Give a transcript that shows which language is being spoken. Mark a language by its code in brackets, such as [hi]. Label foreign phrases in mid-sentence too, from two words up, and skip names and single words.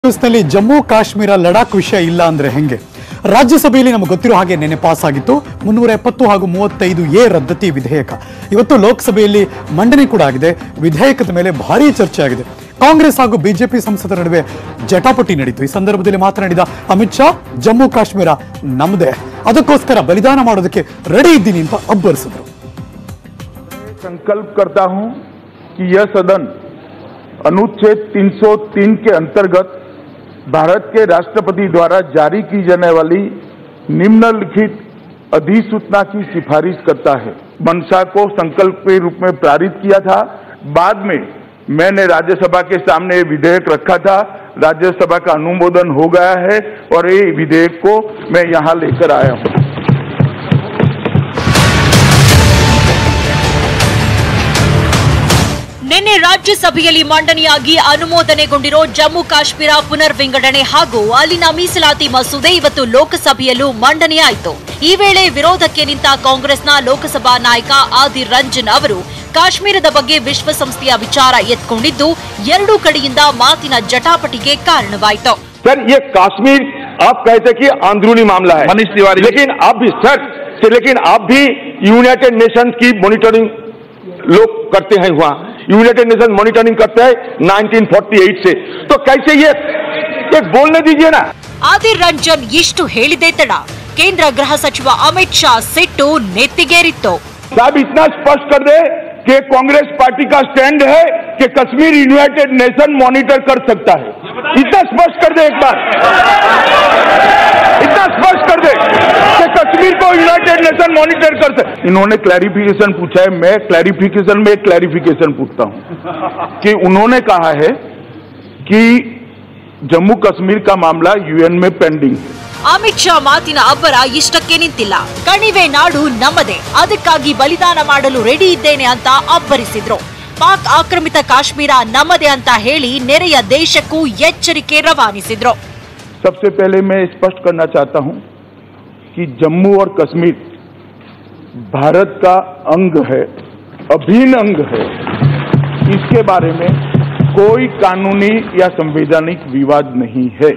[kn] ನ್ಯೂಸ್ನಲ್ಲಿ ಜಮ್ಮು ಕಾಶ್ಮೀರ ಲಡಾಖ್ ವಿಷಯ ಇಲ್ಲ ಅಂದ್ರೆ ಹೆಂಗೆ? ರಾಜ್ಯಸಭೆಯಲ್ಲಿ ನಮಗೆ ಗೊತ್ತಿರೋ ಹಾಗೆ ನೆನೆ ಪಾಸ್ ಆಗಿತ್ತು 370 ಹಾಗೂ 35A ರದ್ದತಿ ವಿಧೇಯಕ. ಇವತ್ತು ಲೋಕಸಭೆಯಲ್ಲಿ ಮಂಡನೆ ಕೂಡ ಆಗಿದೆ. ವಿಧೇಯಕದ ಮೇಲೆ ಭಾರೀ ಚರ್ಚೆ ಆಗಿದೆ. ಕಾಂಗ್ರೆಸ್ ಹಾಗೂ ಬಿಜೆಪಿ ಸಂಸದರ ನಡುವೆ ಜಟಾಪಟಿ ನಡೆಯಿತು. ಈ ಸಂದರ್ಭದಲ್ಲಿ ಮಾತನಾಡಿದ ಅಮಿತ್ ಶಾ, ಜಮ್ಮು ಕಾಶ್ಮೀರ ನಮ್ಮದೇ, ಅದಕ್ಕೋಸ್ಕರ ಬಲಿದಾನ ಮಾಡೋದಕ್ಕೆ ರೆಡಿ ಇದ್ದೀನಿ ಅಂತ ಅಬ್ಬರಿಸಿದ್ರು. [hi] संकल्प करता हूं कि यह सदन अनुच्छेद 303 के अंतर्गत भारत के राष्ट्रपति द्वारा जारी की जाने वाली निम्नलिखित अधिसूचना की सिफारिश करता है। मंशा को संकल्प के रूप में पारित किया था। बाद में मैंने राज्यसभा के सामने विधेयक रखा था। राज्यसभा का अनुमोदन हो गया है और ये विधेयक को मैं यहां लेकर आया हूं। [kn] ನಿನ್ನೆ ರಾಜ್ಯಸಭೆಯಲ್ಲಿ ಮಂಡನೆಯಾಗಿ ಅನುಮೋದನೆಗೊಂಡಿರೋ ಜಮ್ಮು ಕಾಶ್ಮೀರ ಪುನರ್ ವಿಂಗಡಣೆ ಹಾಗೂ ಅಲ್ಲಿನ ಮೀಸಲಾತಿ ಮಸೂದೆ ಇವತ್ತು ಲೋಕಸಭೆಯಲ್ಲೂ ಮಂಡನೆಯಾಯಿತು. ಈ ವೇಳೆ ವಿರೋಧಕ್ಕೆ ನಿಂತ ಕಾಂಗ್ರೆಸ್ನ ಲೋಕಸಭಾ ನಾಯಕ ಆದಿರ್ ರಂಜನ್ ಅವರು ಕಾಶ್ಮೀರದ ಬಗ್ಗೆ ವಿಶ್ವಸಂಸ್ಥೆಯ ವಿಚಾರ ಎತ್ಕೊಂಡಿದ್ದು ಎರಡೂ ಕಡೆಯಿಂದ ಮಾತಿನ ಜಟಾಪಟಿಗೆ ಕಾರಣವಾಯಿತು. [hi] सर, ये कश्मीर आप कहते कि अंदरूनी मामला है मनीष तिवारी, लेकिन आप भी यूनाइटेड नेशंस की मॉनिटरिंग लोग करते हैं। वहां यूनाइटेड नेशन मॉनिटरिंग करता है 1948 से, तो कैसे ये बोलने दीजिए ना। [kn] ಆದಿರ್ ರಂಜನ್ ಇಷ್ಟು ಹೇಳಿದೆ ತಡ ಕೇಂದ್ರ ಗೃಹ ಸಚಿವ ಅಮಿತ್ ಶಾ ಸಿಟ್ಟು ನೆತ್ತಿಗೇರಿತ್ತು. [hi] साहब इतना स्पष्ट कर दे कि कांग्रेस पार्टी का स्टैंड है कि कश्मीर यूनाइटेड नेशन मॉनिटर कर सकता है। इतना स्पष्ट कर दे, एक बार इतना स्पष्ट कर दे कि कश्मीर को यूनाइटेड नेशन मॉनिटर कर सकता। इन्होंने क्लैरिफिकेशन पूछा है, मैं क्लैरिफिकेशन में एक क्लैरिफिकेशन पूछता हूं कि उन्होंने कहा है कि जम्मू कश्मीर का मामला यूएन में पेंडिंग है। [kn] ಅಮಿತ್ ಶಾ ಮಾತಿನ ಅಬ್ಬರ ಇಷ್ಟಕ್ಕೆ ನಿಂತಿಲ್ಲ. ಕಣಿವೆ ನಾಡು ನಮ್ಮದೇ, ಅದಕ್ಕಾಗಿ ಬಲಿದಾನ ಮಾಡಲು ರೆಡಿ ಇದ್ದೇನೆ ಅಂತ ಅಬ್ಬರಿಸಿದ್ರು. ಪಾಕ್ ಆಕ್ರಮಿತ ಕಾಶ್ಮೀರ ನಮ್ಮದೇ ಅಂತ ಹೇಳಿ ನೆರೆಯ ದೇಶಕ್ಕೂ ಎಚ್ಚರಿಕೆ ರವಾನಿಸಿದ್ರು. [hi] सबसे पहले मैं स्पष्ट करना चाहता हूं कि जम्मू और कश्मीर भारत का अंग है, अभिन्न अंग है। इसके बारे में कोई कानूनी या संवैधानिक विवाद नहीं है।